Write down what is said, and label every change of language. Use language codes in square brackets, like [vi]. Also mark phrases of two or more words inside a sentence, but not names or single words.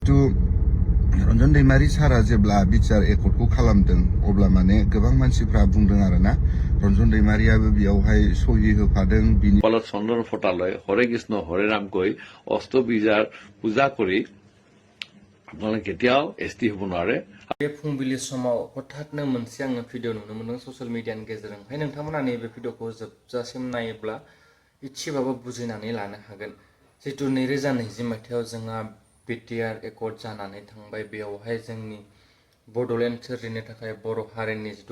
[brx] To रन्जन दैमारि सारा जेब्ला बिचार एकर्डखौ खालामदों अब्ला माने गोबां मानसिफ्रा बुंदों आरोना रन्जन दैमारियाबो बेयावहाय सहि होफादों बिनि [as] কপালত চন্দন ফোটালৈ হৰে কৃষ্ণ হৰে ৰাম কৈ অষ্টবীজাৰ পূজা কৰি আপোনালোকে কেতিয়াও এছটি হ'ব নোৱাৰে। [brx] बे फुंबिलि समाव हठातनो मोनसे आङो भिडिअ नुनो मोनदों [en] social media [brx] गेजेरजोंहाय नोंथांमोना नैबे भिडिअखौ जोबजासिम नायोब्ला इसेबाबो बुजिनानै लानो हागोन। जितु 2020 मायथाइयाव जोंहा बिटिआर एकर्ड जानानै थांबाय बेयावहाय जोंनि बड'लेण्ड सोरजिनो थाखाय बर' हारिनि जितु